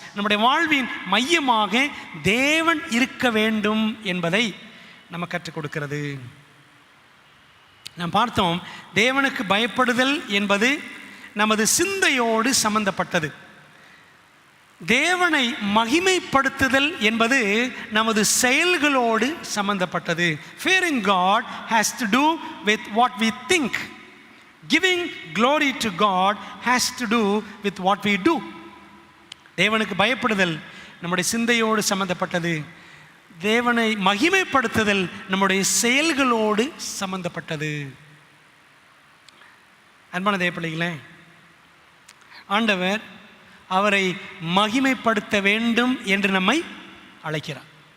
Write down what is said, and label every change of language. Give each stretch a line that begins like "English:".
Tamil: நம்முடைய வாழ்வின் மையமாக தேவன் இருக்க வேண்டும் என்பதை நம்ம கற்றுக் கொடுக்கிறது. நாம் பார்த்தோம், தேவனுக்கு பயப்படுதல் என்பது நமது சிந்தையோடு சம்பந்தப்பட்டது. தேவனை மகிமைப்படுத்துதல் என்பது நமது செயல்களோடு சம்பந்தப்பட்டது.
English: Fearing God has to do with what we think. Giving glory to God has to do with what we do.
Tamil: தேவனுக்கு பயப்படுதல் நம்முடைய சிந்தையோடு சம்பந்தப்பட்டது. தேவனை மகிமைப்படுத்துதல் நம்முடைய செயல்களோடு சம்பந்தப்பட்டது. அன்பான தேவ பிள்ளைகளே, ஆண்டவர் அவரை மகிமைப்படுத்த வேண்டும் என்று நம்மை அழைக்கிறார்.